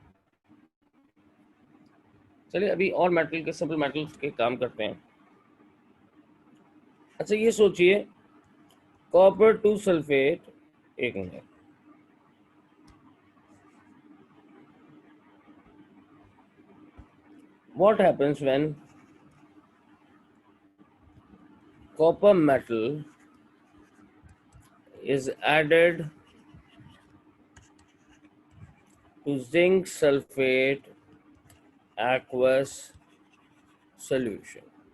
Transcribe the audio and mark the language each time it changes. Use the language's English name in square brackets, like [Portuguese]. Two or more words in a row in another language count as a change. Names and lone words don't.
[Hindi] चलिए अभी और मेटल के, [English] simple metals [Hindi] के काम करते हैं। अच्छा ये सोचिए, [English] copper two sulfate, [Hindi] एक मिनट, [English] what happens when copper metal is added to zinc sulfate aqueous solution?